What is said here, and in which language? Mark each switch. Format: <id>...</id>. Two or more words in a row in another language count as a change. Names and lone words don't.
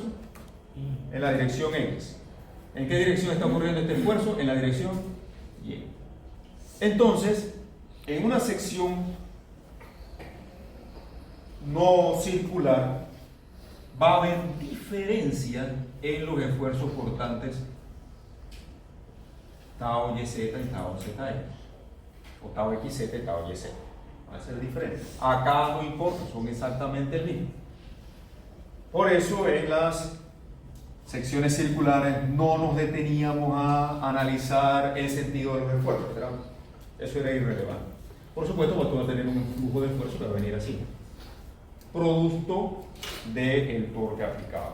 <es>En la dirección X. ¿En qué dirección está ocurriendo este esfuerzo? En la dirección Y. Entonces, en una sección no circular va a haber diferencia en los esfuerzos cortantes tau YZ y tau ZX, o tau XZ y tau YZ. Va a ser diferente. Acá no importa, son exactamente el mismo. Por eso en las secciones circulares no nos deteníamos a analizar el sentido de los esfuerzos. Eso era irrelevante. Por supuesto, tú vas a tener un flujo de esfuerzo que va a venir así, producto del torque aplicado.</es>